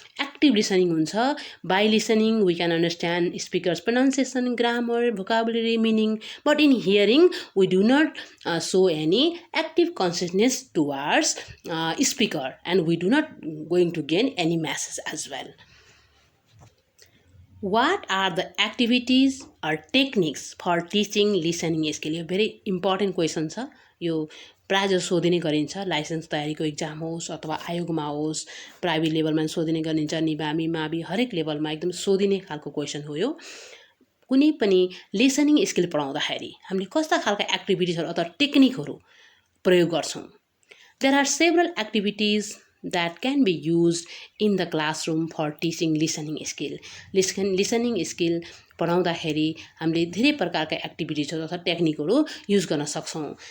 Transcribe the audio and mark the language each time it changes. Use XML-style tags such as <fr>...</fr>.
<en>Active listening हुन्छ by listening we can understand speakers pronunciation grammar, vocabulary, meaning, but in hearing we do not show any active consciousness towards speaker and we do not going to gain any message as well. What are the activities or techniques for teaching listening skill?</en> <ne>यो</ne> <en>very important question</en> <ne>छ यो प्रायः जसो सोधिने गरिन्छ licence तयारीको exam होस् अथवा आयोगमा होस् private लेभलमा सोधिने गरिन्छ निबामी मावि हरेक लेभलमा एकदम सोधिने खालको क्वेसन हो यो कुनै पनि लिसनिङ स्किल पढाउँदाखेरि हामीले कस्ता खालका एक्टिभिटिजहरू अथवा टेक्निकहरू प्रयोग गर्छौँ</ne> <en>there are several activities that can be used in the classroom for teaching listening skill</en> <ne>listening skill पढाउँदाखेरि हामीले धेरै प्रकारका एक्टिभिटिजहरू अथवा टेक्निकहरू युज गर्न सक्छौँ</ne>